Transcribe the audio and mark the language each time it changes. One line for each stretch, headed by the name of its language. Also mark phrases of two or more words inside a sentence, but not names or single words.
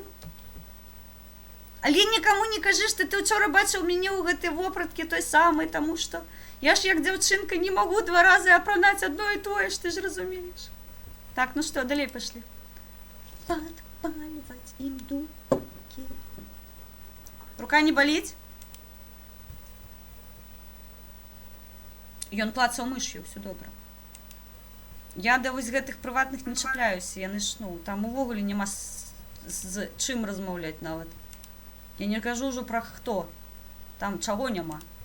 Ukrainian: Але нікому не кажи, що ти вчора бачив мене
Belarusian: у гэтай вопратці
Ukrainian: той самий, тому що я ж як дівчинка не можу 2 рази опронати одно і то ж, ти ж розумієш. Так, ну що, далі пішли. Подпаливать им дуки. Рука не болить?
Belarusian: Ён клацаў мышью, все добра. Я да вось гэтых прыватных не чапляюся, яны ж, ну, там увогуле няма з чым размаўляць нават. Я не кажу ўжо пра хто. Там чаго няма.